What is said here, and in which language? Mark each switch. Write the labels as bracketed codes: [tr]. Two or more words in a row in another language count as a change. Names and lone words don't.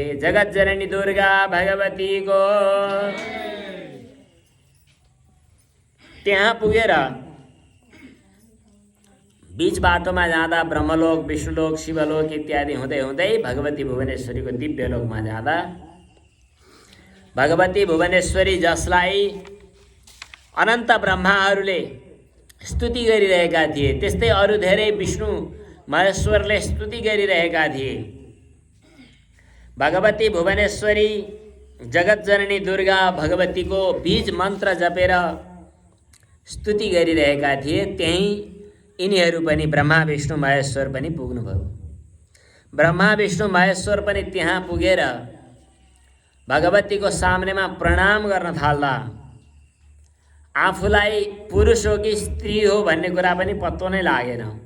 [ne] जगत जननी दुर्गा भगवतीको त्यहाँ पुगेर बीच बाटोमा जाँदा ब्रह्मलोक, विष्णुलोक, शिवलोक इत्यादि हुँदै हुँदै भगवती भुवनेश्वरीको दिव्य लोकमा जाँदा भगवती भुवनेश्वरी, जसलाई अनन्त ब्रह्माहरूले स्तुति गरिरहेका थिए, त्यस्तै अरू धेरै विष्णु महेश्वरले स्तुति गरिरहेका थिए। भगवती भुवनेश्वरी जगत जननी दुर्गा भगवतीको बीज मन्त्र जपेर स्तुति गरिरहेका थिए। त्यही यिनीहरू पनि ब्रह्मा विष्णु महेश्वर पनि पुग्नुभयो। ब्रह्मा विष्णु महेश्वर पनि त्यहाँ पुगेर भगवतीको सामनेमा प्रणाम गर्न थाल्दा आफूलाई पुरुष हो कि स्त्री हो भन्ने कुरा पनि पत्तो नै लागेन।